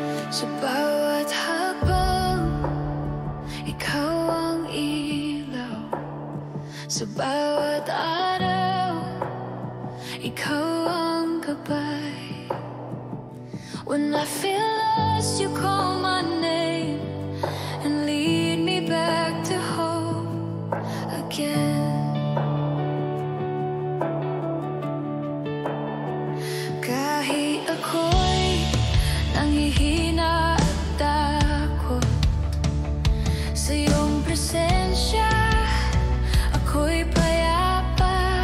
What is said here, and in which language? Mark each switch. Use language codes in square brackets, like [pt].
[tl] Sa bawat hakbang, ikaw ang ilaw. Sa bawat araw, ikaw ang gabay. [en] When I feel lost, you call my name and lead me back to hope again. [tl] Kahit ako'y nanghihina at takot, sa iyong presensya ako'y payapa.